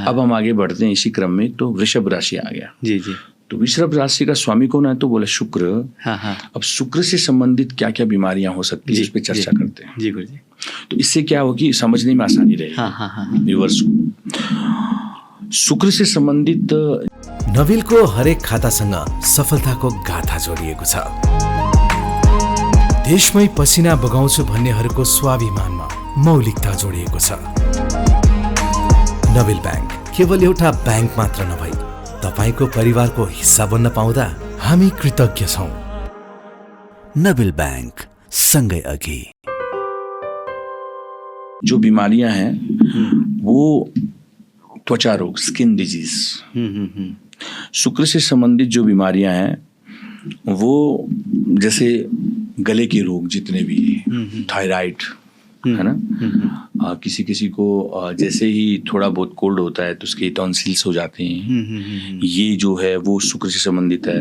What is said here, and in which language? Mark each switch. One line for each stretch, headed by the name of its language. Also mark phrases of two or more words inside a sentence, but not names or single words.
Hindi: अब हम आगे बढ़ते हैं इसी क्रम में, तो वृषभ राशि आ गया। जी जी। तो वृषभ राशि का स्वामी कौन है? तो बोला शुक्र। हाँ, हाँ। अब शुक्र से संबंधित क्या क्या बीमारियां हो सकती है, इस पे चर्चा करते हैं। जी गुरु जी। तो इससे क्या होगी, समझने में आसानी रहेगी हाँ, हाँ, हाँ। व्यूवर्स को। शुक्र से संबंधित
Nepali: नविलको हरेक खातासँग सफलताको गाथा जोडिएको छ। देशमै पसिना बगाउँछु भन्नेहरूको स्वाभिमानमा मौलिकता जोडिएको छ। नविल ब्याङ्क केवल एउटा ब्याङ्क मात्र नभई तपाईको परिवारको हिस्सा बन्न पाउँदा हामी कृतज्ञ छौं। नविल ब्याङ्क, सँगै अघि।
Hindi: जो बीमारियां हैं वो त्वचा रोग,
English: skin disease.
Hindi: शुक्र से संबंधित जो बीमारियां हैं वो जैसे गले के रोग जितने भी, थायराइड है ना, किसी किसी को जैसे ही थोड़ा बहुत कोल्ड होता है तो उसके टॉन्सिल्स हो जाते हैं, ये जो है वो शुक्र से संबंधित है।